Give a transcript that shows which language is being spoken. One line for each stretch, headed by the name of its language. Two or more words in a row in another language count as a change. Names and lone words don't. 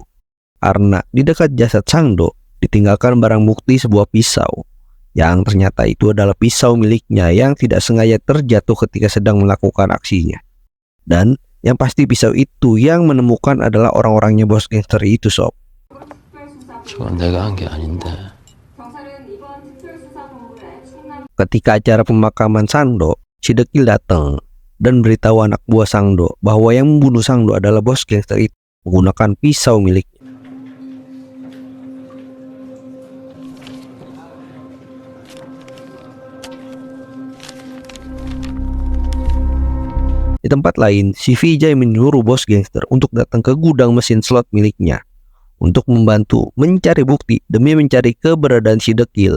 Indonesian: Karena di dekat jasad Sangdo ditinggalkan barang bukti sebuah pisau, yang ternyata itu adalah pisau miliknya yang tidak sengaja terjatuh ketika sedang melakukan aksinya. Dan yang pasti pisau itu yang menemukan adalah orang-orangnya bos gangster itu sob.
Korean: 저건 내가 한 게 아닌데.
Indonesian: Ketika acara pemakaman Sangdo, si dekil datang dan beritahu anak buah Sangdo bahwa yang membunuh Sangdo adalah bos gangster itu menggunakan pisau miliknya. Di tempat lain, si Vijay menyuruh bos gangster untuk datang ke gudang mesin slot miliknya untuk membantu mencari bukti demi mencari keberadaan si dekil.